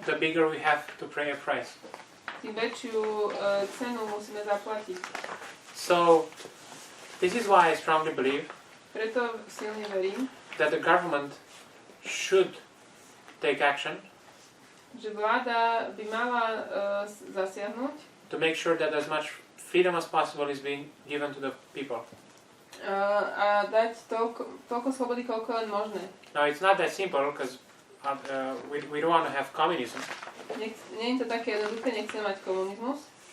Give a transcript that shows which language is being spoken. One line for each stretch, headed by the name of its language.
English: the bigger we have to pay a price.
Slovak: tým väčšiu cenu musíme zaplatiť.
English: So, this is why I strongly believe
Slovak: Preto silne verím,
English: that the government should take action
Slovak: že vláda by mala zasiahnuť
English: to make sure that as much freedom as possible is being given to the people.
Slovak: A dať toľko slobody, koľko len možné.
English: Now, it's not that simple because we don't want to have communism.
Slovak: Nie je to také jednoduché, nechcem mať komunizmus.